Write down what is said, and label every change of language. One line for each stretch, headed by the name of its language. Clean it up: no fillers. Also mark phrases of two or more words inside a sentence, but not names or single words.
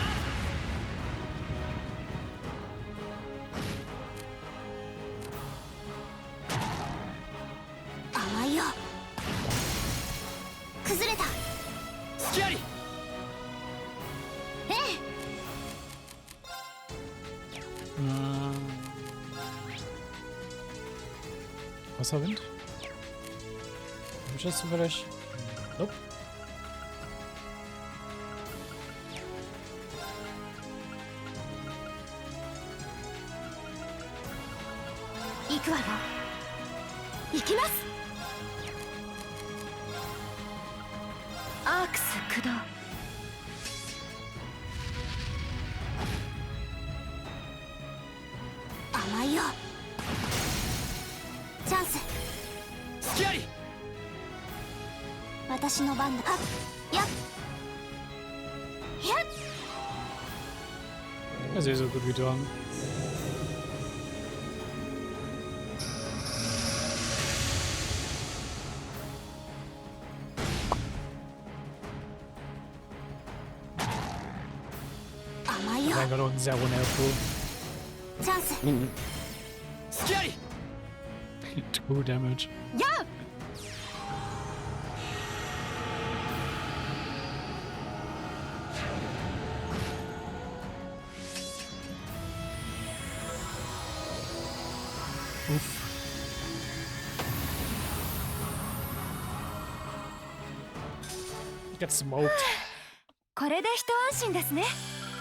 Japanese: 甘いよ。崩れた。隙あり。ええ。
German: Wasserwind? Hab ich das zufällig?
English: Nope.
Japanese: 行くわよ。行きます。アークス駆動。甘いよ。チャンス。隙あり。私の番だ。はっやっやっ。
German: Ja, sehr, sehr gut wie dran. Mein Gott, und sehr nervös.
Japanese: チャンス。隙あり。
English: 2 Damage.
Japanese: やっ。 Uff.
English: Get smoked.
Japanese: これで一安心ですね。